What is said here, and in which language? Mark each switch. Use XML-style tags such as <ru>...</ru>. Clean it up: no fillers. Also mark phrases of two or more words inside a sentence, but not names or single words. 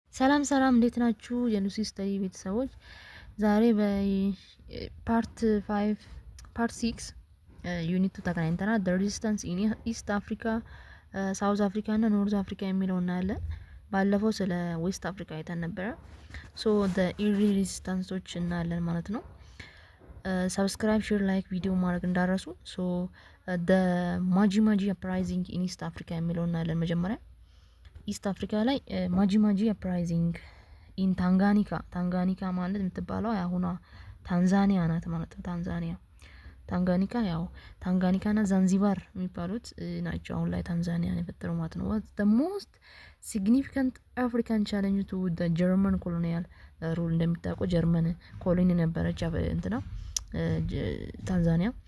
<am>ሰላም ሰላም እንዴት ናችሁ? የሉሲ ስተዲ ቤተሰቦች ዛሬ በፓርት 5 ፓርት 6 ዩኒት ተገናኝተናል።</am> <en>the resistance in East Africa, South Africa</en> <am>እና North Africa የሚለው እናያለን። ባለፈው ስለ ዌስት አፍሪካ አይተን ነበረ። ሶ</am> <en>the early resistanceዎች</en> <am>እናያለን ማለት ነው።</am> <en>subscribe share like video</en> <am>ማድረግ እንዳረሱ። ሶ</am> <en>the Maji Maji uprising in East Africa</en> <am>የሚለው እናያለን መጀመሪያ ኢስት አፍሪካ ላይ</am> <en>Maji Maji uprising in Tanganyika</en> <am>ማለት የምትባለው አሁኗ ታንዛኒያ ናት ማለት ነው። ታንጋኒካ ያው ታንጋኒካና ዛንዚባር የሚባሉት ናቸው አሁን ላይ ታንዛኒያን የፈጠረው ማለት ነው።</am> <en>what the most significant African challenge to the German colonial rule።</en> <am>እንደሚታወቀው</am> <en>German colony</en> <am>ነበረች እንትና ታንዛኒያ።</am>